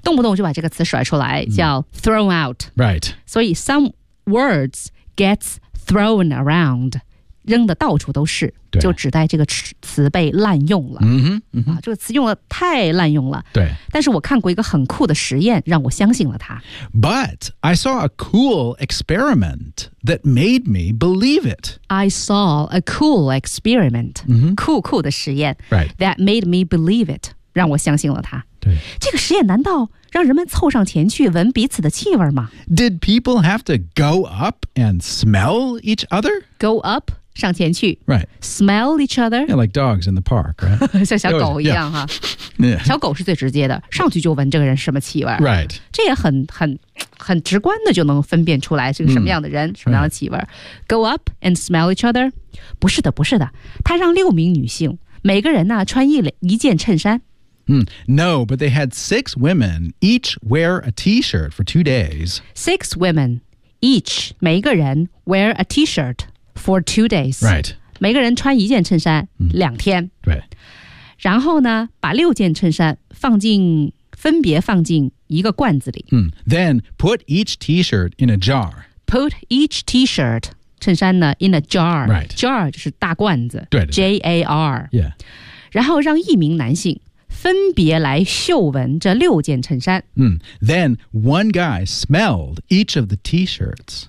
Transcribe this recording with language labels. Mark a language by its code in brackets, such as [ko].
[zh] 动不动就把这个词甩出来，叫 thrown out. [en] Right. [zh] 所以 [en] some words gets thrown around, [zh] 扔的到处都是，就指代这个词被滥用了。嗯、mm-hmm, 哼、 mm-hmm. 啊。这个词用的太滥用了。对。但是我看过一个很酷的实验让我相信了它。 [en] But I saw a cool experiment that made me believe it. I saw a cool experiment.、 Mm-hmm. [zh] 酷酷的实验。 [en] Right. That made me believe it. [zh] 让我相信了它。对。这个实验难道让人们凑上前去闻彼此的气味吗 [en] ?Did people have to go up and smell each other? Go up? 上前去 right. Smell each other. Yeah, like dogs in the park, right? [zh] 像小狗一样哈 [en] yeah. [zh] 小狗是最直接的上去就闻这个人什么气味 [en] Right. [zh] 这也很直观的就能分辨出来是个什么样的人、mm. 什么样的气味、right. [en] Go up and smell each other. [zh] 不是的不是的他让六名女性每个人呢穿一件衬衫 [en] No, but they had six women each wear a t-shirt for 2 days. Six women each 每一个人 wear a t-shirt. For 2 days. Right. [zh] 每个人穿一件衬衫、嗯、两天。对。然后呢把六件衬衫分别放进一个罐子里。 [en] 嗯。Then put each t-shirt in a jar. Put each t-shirt, 衬衫呢 in a jar. Right. [zh] Jar 就是大罐子。对, 对, 对。 J-A-R. [en] Yeah. [zh] 然后让一名男性分别来嗅闻这六件衬衫。嗯。 [en] Then one guy smelled each of the t-shirts.